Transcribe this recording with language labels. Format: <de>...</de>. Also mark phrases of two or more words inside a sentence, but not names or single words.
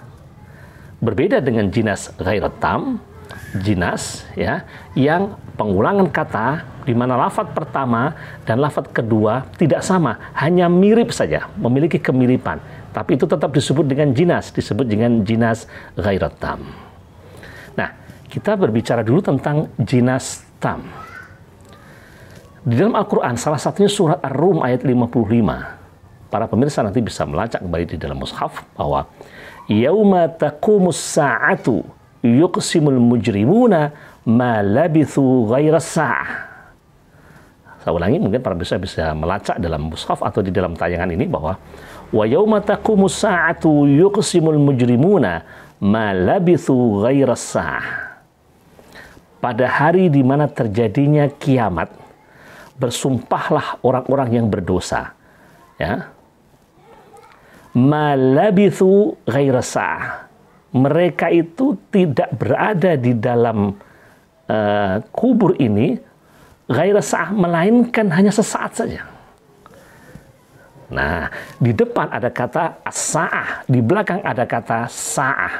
<id>Berbeda dengan</id> <ar>جناس غير تام,</ar> <id>jinas ya yang pengulangan kata di mana lafadz pertama dan lafadz kedua tidak sama, hanya mirip saja, memiliki kemiripan, tapi itu tetap disebut dengan jinas, disebut dengan</id> <ar>جناس غير تام.</ar> <id>Nah, kita berbicara dulu tentang</id> <ar>جناس تام.</ar> <id>Di dalam Al-Quran, salah satunya surat Ar-Rum ayat 55. Para pemirsa nanti bisa melacak kembali di dalam mushaf bahwa</id> <ar>يوم تقوم الساعة يقسم المجرمون ما لبثوا غير ساعة.</ar> <id>Saya ulangi, mungkin para pemirsa bisa melacak dalam mushaf atau di dalam tayangan ini bahwa</id> <ar>ويوم تقوم الساعة يقسم المجرمون ما لبثوا غير ساعة.</ar> <id>Pada hari di mana terjadinya kiamat, bersumpahlah orang-orang yang berdosa, ya,</id> <ar>ما لبثوا غير ساعة.</ar> <id>Mereka itu tidak berada di dalam kubur ini</id> <ar>غير ساعة,</ar> <id>melainkan hanya sesaat saja. Nah, di depan ada kata as-sa'ah, di belakang ada kata sa'ah.</id>